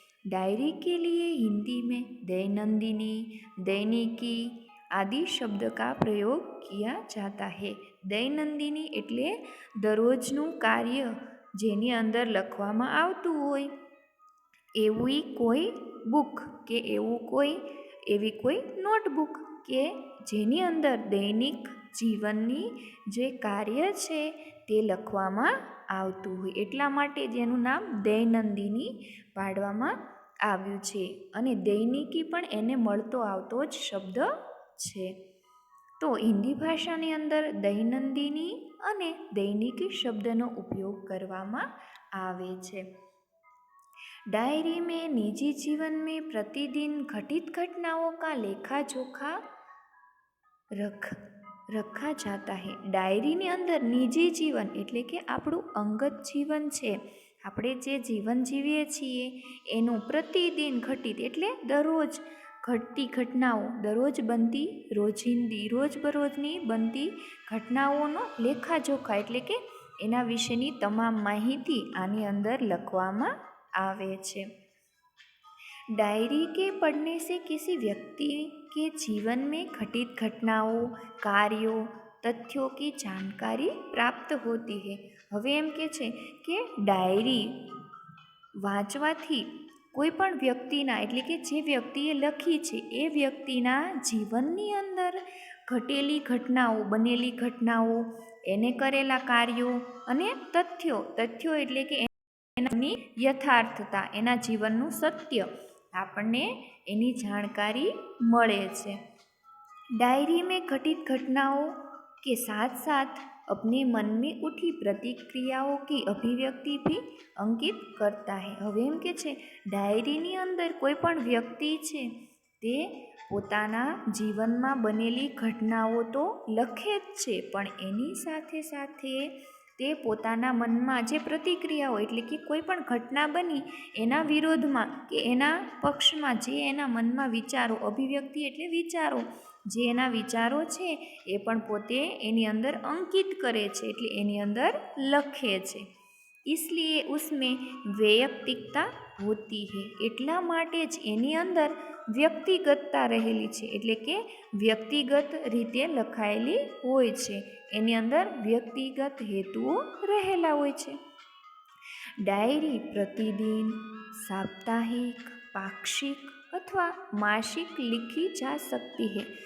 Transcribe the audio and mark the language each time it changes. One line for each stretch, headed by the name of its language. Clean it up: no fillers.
Hindi: Diary के लिए हिंदी में दैनंदिनी, दैनिकी आदि शब्द का प्रयोग किया जाता है.
Gujarati: દૈનંદિની એટલે દરરોજનું કાર્ય જેની અંદર લખવામાં આવતું હોય એવી કોઈ બુક કે એવી કોઈ નોટબુક કે જેની અંદર દૈનિક જીવનની જે કાર્ય છે તે લખવામાં આવતું હોય, એટલા માટે જેનું નામ દૈનંદિની પાડવામાં આવ્યું છે. અને દૈનિકી પણ એને મળતો આવતો જ શબ્દ છે. તો હિન્દી ભાષાની અંદર દૈનંદિની અને દૈનિકી શબ્દનો ઉપયોગ કરવામાં આવે છે.
Hindi: डायरी में निजी जीवन में प्रतिदिन घटित घटनाओं का लेखा जोखा रखा जाता है.
Gujarati: ડાયરીની અંદર નિજી જીવન એટલે કે આપણું અંગત જીવન છે, આપણે જે જીવન જીવીએ છીએ એનું પ્રતિદિન ઘટિત એટલે દરરોજ ઘટતી ઘટનાઓ, દરરોજ બનતી રોજિંદી રોજબરોજની બનતી ઘટનાઓનો લેખાજોખા એટલે કે એના વિશેની તમામ માહિતી આની અંદર લખવામાં આવે છે.
Hindi: डायरी के पढ़ने से किसी व्यक्ति के जीवन में घटित घटनाओं, कार्यों, तथ्यों की जानकारी प्राप्त होती है.
Gujarati: હવે એમ કે છે કે ડાયરી વાંચવાથી કોઈ પણ વ્યક્તિના એટલે કે જે વ્યક્તિએ લખી છે એ વ્યક્તિના જીવનની અંદર ઘટેલી ઘટનાઓ, બનેલી ઘટનાઓ, એને કરેલા કાર્યો અને તથ્યો એટલે કે એની યથાર્થતા, એના જીવનનું સત્ય આપણને એની જાણकारी મળે છે.
Hindi: डायरी में घटित घटनाओं के साथ साथ अपने मन में उठी प्रतिक्रियाओं की अभिव्यक्ति भी अंकित करता है.
Gujarati: હવે એમ કે છે ડાયરીની અંદર કોઈ પણ વ્યક્તિ છે તે પોતાના જીવનમાં બનેલી ઘટનાઓ તો લખે જ છે, પણ એની સાથે સાથે તે પોતાના મનમાં જે પ્રતિક્રિયાઓ એટલે કે કોઈ પણ ઘટના બની એના વિરોધમાં કે એના પક્ષમાં જે એના મનમાં વિચારો, અભિવ્યક્તિ એટલે વિચારો, જે એના વિચારો છે એ પણ પોતે એની અંદર અંકિત કરે છે એટલે એની અંદર લખે છે.
Hindi: इसलिए उसमें वैयक्तिकता होती है.
Gujarati: એટલા માટે જ એની અંદર વ્યક્તિગતતા રહેલી છે એટલે કે વ્યક્તિગત રીતે લખાયેલી હોય છે, એની અંદર વ્યક્તિગત હેતુઓ રહેલા હોય છે. ડાયરી પ્રતિદિન, સાપ્તાહિક, પાક્ષિક અથવા માસિક
Hindi: लिखी जा सकती है.